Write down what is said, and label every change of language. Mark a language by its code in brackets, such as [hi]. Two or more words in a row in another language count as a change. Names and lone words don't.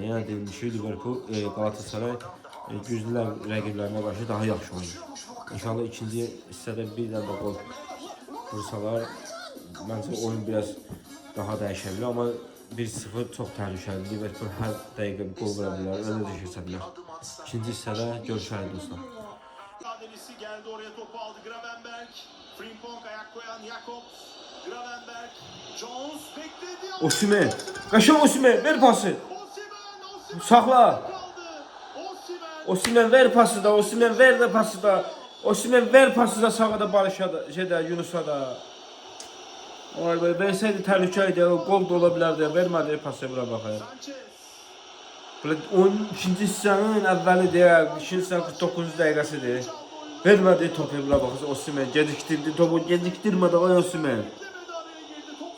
[az] Yəni deyilmişik Liverpool, Galatasaray güclü rəqiblərinə qarşı daha yaxşı oynayır. İnşallah ikinci hissədə bir dənə də gol vursalar, məncə oyun biraz daha dəyişə bilər. Amma 1-0 çox təhlükəlidir. Liverpool hər dəqiqə bir gol vura bilər, önə də keçə bilər. İkinci hissədə görüşərik dostlar. [tr] Mücadelesi geldi oraya topu aldı Gravenberch. Frimpong ayak koyan Jakobs. Gravenberch. Jones bekledi. [az] Osimhen, qaşın Osimhen, ver pası. Osimhen. Saxla. [tr] Kaldı. Osimhen. Osimhen ver pası da, Osimhen ver de pası da. Osimhen ver pası da sağa da Barış'a da, Yunus'a da. Vay be, [az] verseydi təhlükəydi, gol da ola bilərdi, vermədi pası bura baxayım. Sanchez. [tr] Böyle 12. [az] hissənin əvvəlidir, ikinci hissənin 49 dəqiqəsidir. Vermədi topu bura baxın, Osimhen gecikdirdi, topu gecikdirmədi, ay Osimhen. [tr] Demedi araya girdi. Topu